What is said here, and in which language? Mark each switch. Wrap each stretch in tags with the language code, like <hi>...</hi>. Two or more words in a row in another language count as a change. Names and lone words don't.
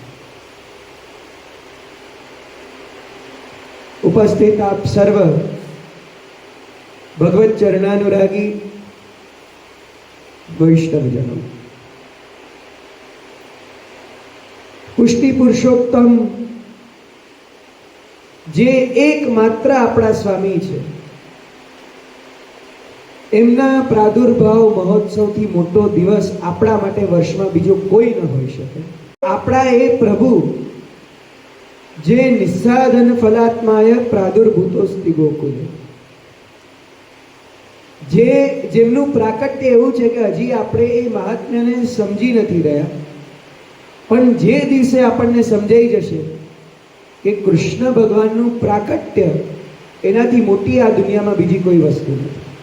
<gu>ઉપસ્થિત આપ સર્વ ભગવત ચરણાનુરાગી વૈષ્ણવજનો, પુષ્ટિ પુરુષોત્તમ જે એકમાત્ર आपણા સ્વામી છે, એમના પ્રાદુર્ભાવ મહોત્સવથી મોટો દિવસ આપણા માટે વર્ષમાં બીજો કોઈ ન હોઈ શકે। આપણા એ પ્રભુ જે</gu> <sa>નિસ્સાધન ફલાત્માય પ્રાદુર્ભૂતોસ્તિ ગોકુલે,</sa> <gu>જેમનું પ્રાકટ્ય એવું છે કે હજી આપણે એ મહાત્મ્યને સમજી નથી રહ્યા, પણ જે દિવસે આપણને સમજાઈ જશે કે કૃષ્ણ ભગવાનનું પ્રાકટ્ય એનાથી મોટી આ દુનિયામાં બીજી કોઈ વસ્તુ નથી।</gu>